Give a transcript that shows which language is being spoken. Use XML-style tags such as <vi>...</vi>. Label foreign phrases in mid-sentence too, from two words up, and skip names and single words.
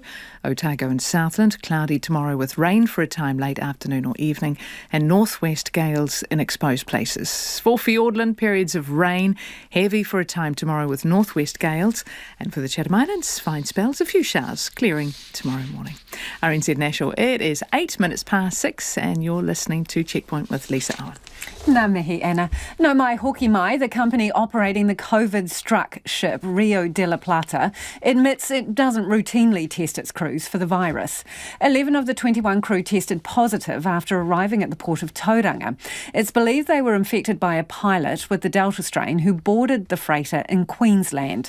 <en>Otago and Southland, cloudy tomorrow with rain for a time late afternoon or evening, and northwest gales in exposed places. For Fiordland, periods of rain, heavy for a time tomorrow with northwest gales, and for the Chatham Islands, fine spells, a few showers, clearing tomorrow morning. RNZ National, it is 8 minutes past 6, and you're listening to Checkpoint with Lisa Owen.</en> <mi>Ngā mihi, Anna. No mai hoki mai,</mi> <en>the company operating the COVID-struck ship Rio de la Plata admits it doesn't routinely test its crews for the virus. 11 of the 21 crew tested positive after arriving at the port of Tauranga. It's believed they were infected by a pilot with the Delta strain who boarded the freighter in Queensland.</en>